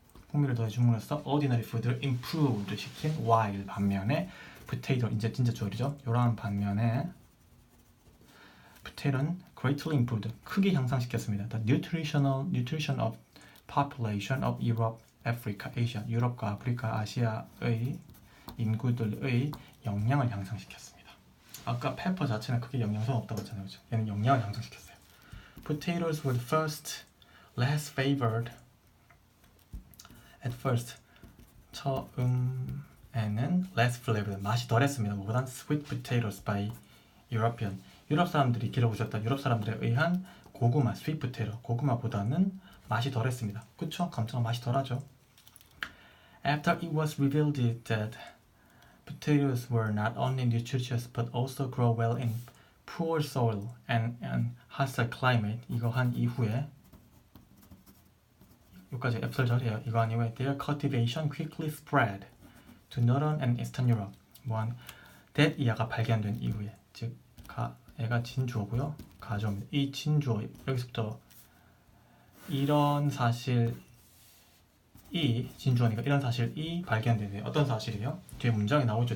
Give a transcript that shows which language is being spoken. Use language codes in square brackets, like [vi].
[ko] 풍미를 더해줌으로써 ordinary food를 improved 시킨 while 반면에 potato 이제 진짜 주어리죠. 요런 반면에 potato는 [en] greatly improved [ko] 크게 향상시켰습니다. [en] The nutrition of population of Europe, Africa, Asia [ko] 유럽과 아프리카, 아시아의 인구들의 영양을 향상시켰습니다. 아까 페퍼 자체는 크게 영양소는 없다고 했잖아요. 그렇죠? 얘는 영양을 향상시켰어요. [en] Potatoes were first less favored at first [ko] 처음에는 [en] less flavored 맛이 덜했습니다. [ko] 뭐보단 [en] sweet potatoes by European [ko] 유럽 사람들이 길어보셨다. 유럽 사람들에 의한 고구마 sweet potato 고구마보다는 맛이 덜했습니다. 그쵸? 감자가 맛이 덜하죠. [en] After it was revealed that potatoes were not only nutritious but also grow well in poor soil and hostile climate [ko] 이거 한 이후에 여기까지 앱설절이에요. 이거 한 이후에 [en] their cultivation quickly spread to northern and eastern Europe [ko] 뭐한 that 이하가 발견된 이후에 즉 얘가 진주어고요. 가져옵니다. 이 진주어 여기서부터 이런 사실이 진주어니까 이런 사실이 발견되네요. 어떤 사실이에요? 뒤에 문장이 나오죠.